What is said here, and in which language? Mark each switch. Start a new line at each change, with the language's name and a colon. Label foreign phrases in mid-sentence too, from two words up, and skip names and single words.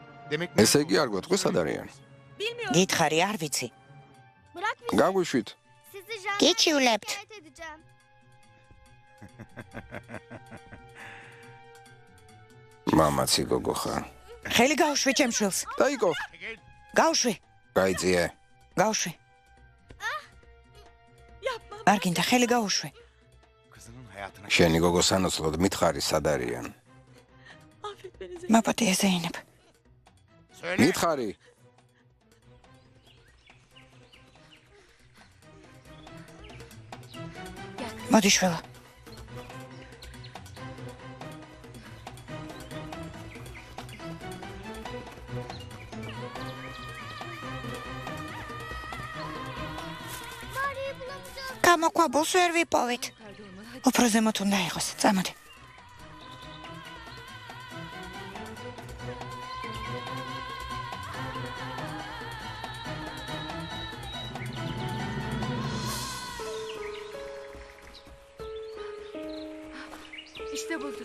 Georgian: ესე იგი არ გვეტყვი სად არიან?
Turkish: Bilmiyorum.
Georgian: გითხარი, არ ვიცი.
Turkish: Bırak bizi.
Georgian: გაგვიშვით.
Turkish: Sizi jandarmaya Geçiyorlept. şikayet edeceğim.
Georgian: მამაცი გოგო ხარ. ხელი გაუშვი ჩემს შვილს. დაიკო. გაუშვი. გაიწიე. გაუშვი.
Turkish: Yapma.
Georgian: არ გინდა ხელი გაუშვი. შენი გოგო სანაცვლოდ მითხარი სად არიან?
Turkish: Affet beni Zeynep.
Georgian: მაპატია ზეინებ. მითხარი. მოდი შვილო.
Turkish: Maria'yı bulamayacağız.
Georgian: გამოქვაბულს ვერ ვიპოვით. უფრო ზემოთ უნდა იყოს. წამოდი.
Turkish: İşte bulduk.